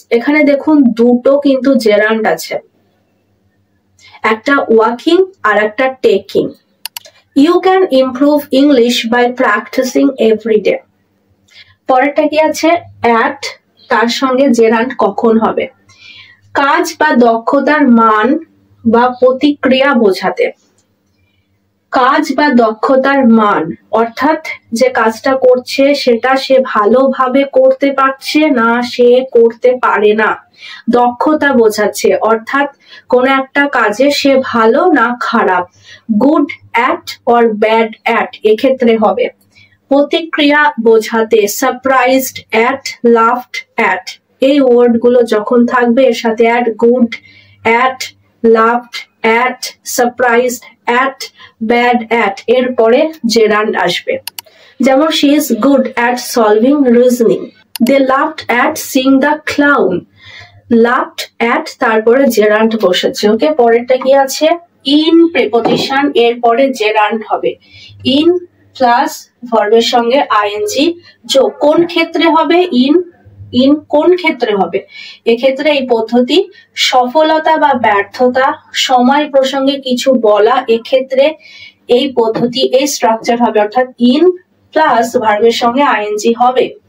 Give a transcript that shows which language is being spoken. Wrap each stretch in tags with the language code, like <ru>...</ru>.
<bn>এখানে দেখুন দুটো কিন্তু জেরান্ড আছে, একটা ওয়াকিং আর একটা taking.</bn> <en>You can improve English by practicing every day.</en> <bn>পরেরটা কি আছে, at, তার সঙ্গে জেরান্ড কখন হবে, কাজ বা দক্ষতার মান বা প্রতিক্রিয়া বোঝাতে। কাজ বা দক্ষতার মান অর্থাৎ যে কাজটা করছে সেটা সে ভালোভাবে করতে পারছে না সে করতে পারে না, দক্ষতা বোঝাচ্ছে, অর্থাৎ কোন একটা কাজে সে ভালো না খারাপ, good at or bad at এক্ষেত্রে হবে। প্রতিক্রিয়া বোঝাতে সারপ্রাইজড অ্যাট, লাফড অ্যাট, এই ওয়ার্ড গুলো যখন থাকবে এর সাথে at, good at, laughed at, surprised at, bad at, এরপরে জেরান্ড আসবে। যেমন</bn> <en>she is good at solving reasoning. They laughed at seeing the clown. Laughed at</en> <bn>তারপরে জেরান্ড বসেছে। ওকে, পরেরটা কি আছে, ইন প্রিপোজিশন, এরপরে জেরান্ড হবে। ইন প্লাস ভার্বের সঙ্গে ING যোগ, কোন ক্ষেত্রে হবে, ইন কোন ক্ষেত্রে হবে, এক্ষেত্রে এই পদ্ধতি সফলতা বা ব্যর্থতা, সময় প্রসঙ্গে কিছু বলা, এক্ষেত্রে এই পদ্ধতি এই স্ট্রাকচার হবে, অর্থাৎ ইন প্লাস ভার্বের সঙ্গে ING হবে।</bn>